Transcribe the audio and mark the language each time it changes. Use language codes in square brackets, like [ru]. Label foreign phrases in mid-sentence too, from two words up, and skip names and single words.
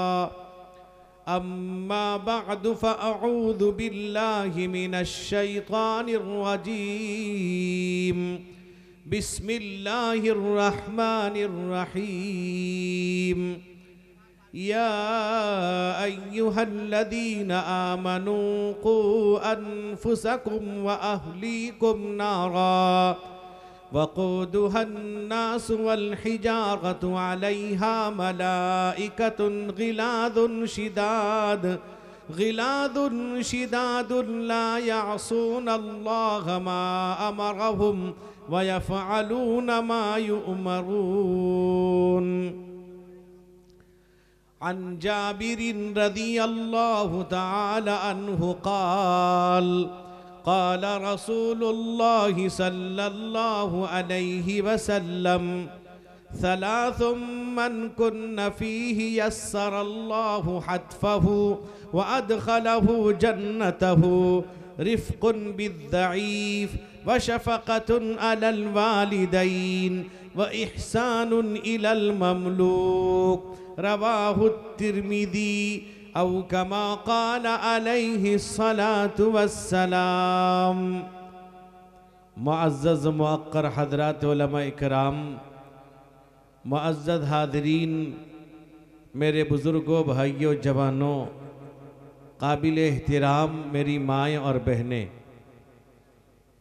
[ar] أما بعد فأعوذ بالله من الشيطان الرجيم. بسم الله الرحمن الرحيم. يا أيها الذين آمنوا قوا أنفسكم وأهليكم نارا وقودها الناس والحجارة عليها ملائكة غلاظ شداد لا يعصون الله ما أمرهم ويفعلون ما يؤمرون. عن جابر رضي الله تعالى عنه قال قال رسول الله صلى الله عليه وسلم ثلاث من كن فيه يسر الله حتفه وأدخله جنته رفق بالضعيف وشفقة على الوالدين وإحسان إلى المملوك. رواه الترمذي أو كما قال عليه الصلاة والسلام. [ur] معزز موقر حضرات علمائے کرام، معزز حاضرین، میرے بزرگوں، بھائیوں، جوانوں، قابل احترام میری مائیں اور بہنیں,